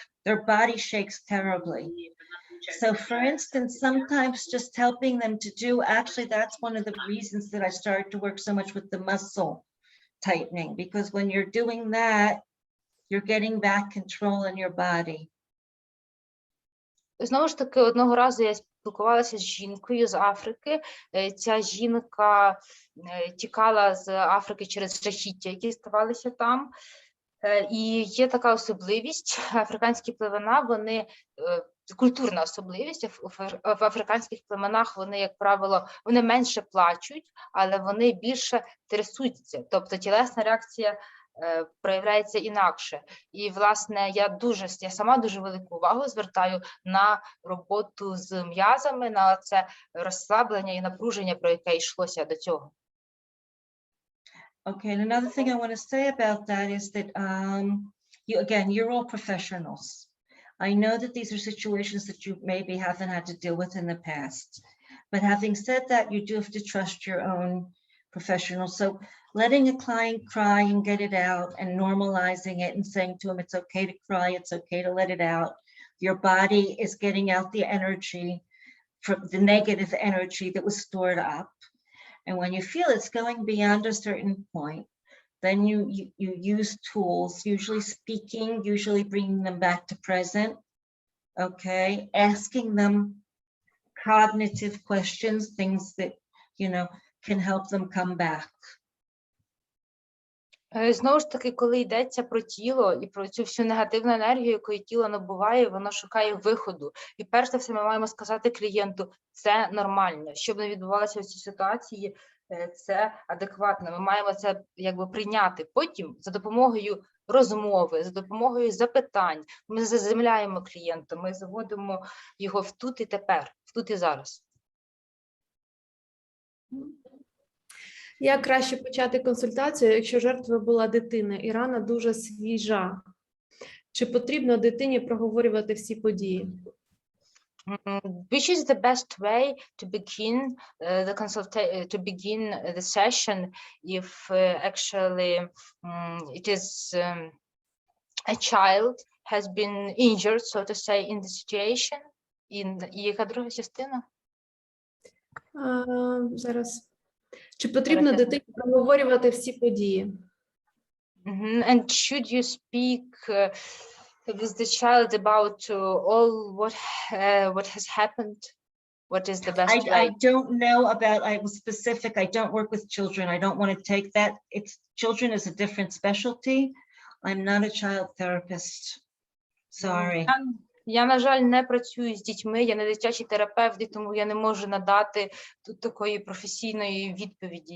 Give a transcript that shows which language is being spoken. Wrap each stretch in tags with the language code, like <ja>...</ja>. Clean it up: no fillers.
<en>Their body shakes terribly. So for instance, sometimes just helping them to do, actually, that's one of the reasons that I started to work so much with the muscle tightening, because when you're doing that, you're getting back control in your body.</en> <uk>Знову ж таки, одного разу я спілкувалася з жінкою з Африки. Ця жінка тікала з Африки через страхіття, які ставалися там. І є така особливість, африканські племена, вони, культурна особливість, в африканських племенах вони, як правило, вони менше плачуть, але вони більше трясуться, тобто тілесна реакція проявляється інакше. І, власне, я сама дуже велику увагу звертаю на роботу з м'язами, на це розслаблення і напруження, про яке йшлося до цього.</uk> <en>Okay, and another thing I want to say about that is that you're all professionals. I know that these are situations that you maybe haven't had to deal with in the past, but having said that, you do have to trust your own professionals. So letting a client cry and get it out and normalizing it and saying to them, it's okay to cry, it's okay to let it out. Your body is getting out the energy, from the negative energy that was stored up. And when you feel it's going beyond a certain point, then you use tools, usually speaking, usually bringing them back to present, okay? Asking them cognitive questions, things that, can help them come back.</en> <uk>Знову ж таки, коли йдеться про тіло і про цю всю негативну енергію, яку тіло набуває, воно шукає виходу. І перш за все ми маємо сказати клієнту, це нормально. Щоб не відбувалося в цій ситуації, це адекватно. Ми маємо це прийняти. Потім за допомогою розмови, за допомогою запитань ми заземляємо клієнта, ми заводимо його в тут і тепер, в тут і зараз. Як краще почати консультацію, якщо жертвою була дитина і рана дуже свіжа? Чи потрібно дитині проговорювати всі події?</uk> <en>Which is the best way to begin the session if actually it is a child has been injured, so to say, in the situation?</en> <uk>І яка друга частина? Зараз. Чи потрібно дитині проговорювати всі події?</uk> <en>And should you speak with the child about all what has happened? What is the best way? I don't know about, I was specific, I don't work with children. I don't want to take that. Children is a different specialty. I'm not a child therapist. Sorry.</en> <uk>Я, на жаль, не працюю з дітьми, я не дитячий терапевт, і тому я не можу надати тут такої професійної відповіді.</uk>